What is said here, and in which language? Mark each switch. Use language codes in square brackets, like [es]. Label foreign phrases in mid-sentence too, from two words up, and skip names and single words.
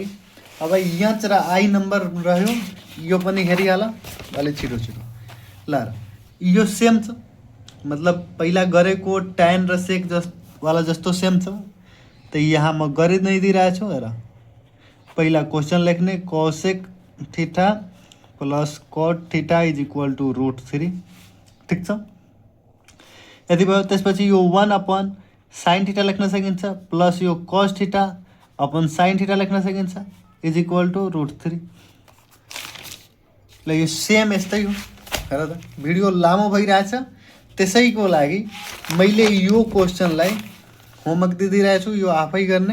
[ne] अब एच र आई नम्बर रह्यो, यो पनि हेरिहाल अलि छिटो छिटो। ल यो सेम छ, मतलब पहिला गरेको tan र sec वाला जस्तो सेम छ। त यहाँ म गरि नै दिइरहेको छु। हेर, पहिला क्वेसन लेख्ने [en] cosec theta plus cot theta is equal to [ne] √3। ठिक छ, यति भयो। त्यसपछि यो 1 [en] sin theta [ne] लेख्न सकिन्छ, प्लस यो [en] cos theta sin theta [ne] लेख्न सकिन्छ [en] is equal to [ne] √3। ल यो सेम यस्तै हो। हेर त, भिडियो लामो भइरहेछ, त्यसैको लागि मैले यो क्वेसनलाई होमवर्क दिइदिइरहेको छु, यो आफै गर्ने।